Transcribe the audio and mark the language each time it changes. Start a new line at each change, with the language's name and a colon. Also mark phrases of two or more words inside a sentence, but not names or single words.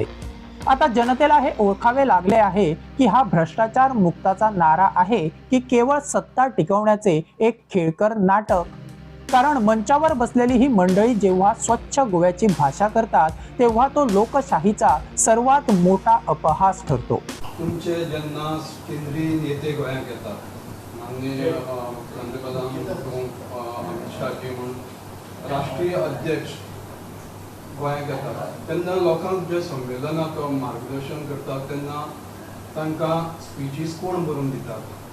Marathi: आता जनतेला हे ओळखावे लागले आहे की हा भ्रष्टाचार मुक्ताचा नारा आहे की केवळ सत्ता टिकवण्याचे एक खेळकर नाटक. कारण मंचावर बसलेली ही मंडळी जेव्हा स्वच्छ गोव्याची भाषा करतात, तेव्हा तो लोकशाहीचा सर्वात मोठा अपहास ठरतो.
Konkani: तुमचे जेन्ना केंद्रीय नेते गोंयांत येतात, माननीय पंतप्रधान अमित शाहजी म्हणून राष्ट्रीय अध्यक्ष गोंयांत येतात, तेन्ना लोकांक जे संमेलनाक मार्गदर्शन करतात तेन्ना तांकां स्पिचीस कोण बरोवन दितात?